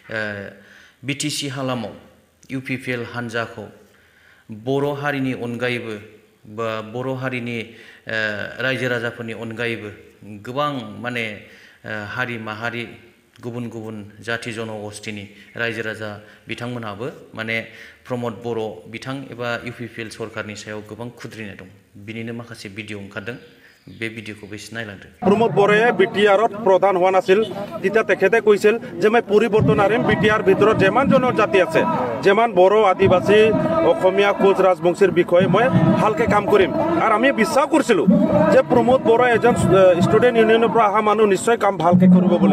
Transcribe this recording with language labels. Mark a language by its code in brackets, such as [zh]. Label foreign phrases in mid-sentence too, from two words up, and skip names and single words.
[brx] BTC हालामाव UPPL हान्जाखौ बर' हारिनि अनगायैबो बा बर' हारिनि रायजो राजाफोरनि अनगायैबो गोबां माने हारि माहारि गुबुन गुबुन जाति जनगोष्ठीनि रायजो राजा बिथांमोनहाबो माने प्रमोद बर' बिथां एबा UPPL सरकारनि सायाव गोबां खुद्रिनाय दं। बिनिनो माखासे भिडिअ ओंखारदों। बे भिडिअखौ बेसे नायलांदों। [as] प्रमोद बर'য়ে BTRত প্ৰধান হোৱা নাছিল। তেতিয়া তেখেতে কৈছিল যে মই পৰিৱৰ্তন আনিম। BTR ভিতৰত যেমান জনজাতি আছে, যেমান বড়ো, আদিবাসী, অসমীয়া, কোচ, ৰাজবংশীৰ বিষয়ে মই ভালকে কাম কৰিম। আৰু আমি বিশ্বাস কৰিছিলোঁ যে প্ৰমোদ বড়ো এজন ষ্টুডেণ্ট ইউনিয়নৰ পৰা অহা মানুহ নিশ্চয় কাম ভালকে কৰিব বুলি।